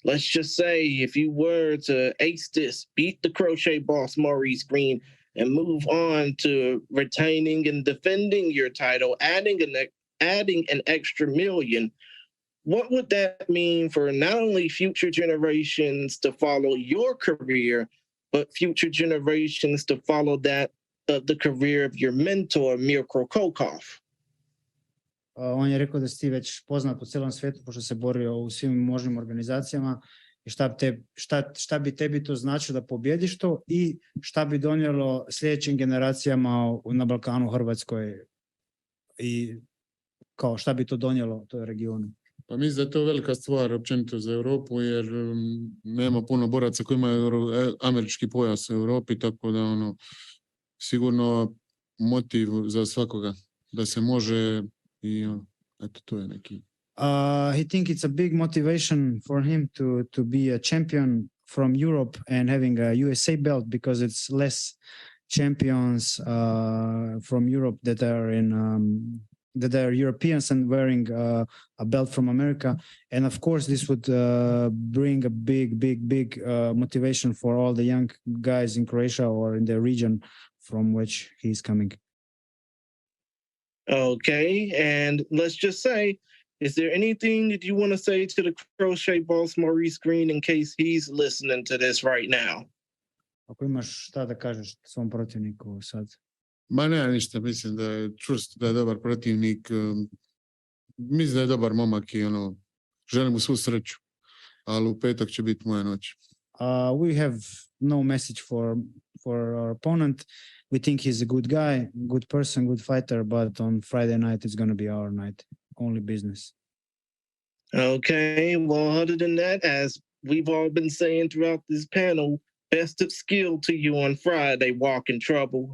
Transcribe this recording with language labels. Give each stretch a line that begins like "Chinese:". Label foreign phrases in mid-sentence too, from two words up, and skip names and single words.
English: let's just say if you were to ace this, beat the crochet boss Maurice Green, and move on to retaining and defending your title, adding an extra million, what would that mean for not only future generations to follow your career, but future generations to follow that of the career of your mentor, Mirko Kokov?
Serbian: On je rekao da si ti već poznat po celom svetu, pošto se borio u svim možnim organizacijama, i šta bi tebi to značilo da pobjediš to i šta bi donijelo sljedećim generacijama na Balkanu, Hrvatskoj i kao šta bi to donijelo toj regionu?
Croatian: Pa mislim da je to velika stvar općenito za Europu, jer nema puno boraca koji imaju američki pojas u Europi, tako da sigurno motiv za svakoga da se može i eto, to je neki.
English: He think it's a big motivation for him to be a champion from Europe and having a USA belt, because it's less champions from Europe that are Europeans and wearing a belt from America. And of course, this would bring a big motivation for all the young guys in Croatia or in the region from which he's coming. Okay, and let's just say, is there anything that you want to say to the crochet boss Maurice Green in case he's listening to this right now?
Serbian: Ako imaš šta da kažeš svom protivniku sad?
Croatian: Ma nema ništa, mislim da je čvrst, da je dobar protivnik. Mislim da je dobar momak i želim mu svu sreću, ali u petak će biti moja noć.
English: We have no message for our opponent. We think he's a good guy, good person, good fighter, but on Friday night it's going to be our night. Only business. Okay, well, other than that, as we've all been saying throughout this panel, best of skill to you on Friday, Walk in Trouble.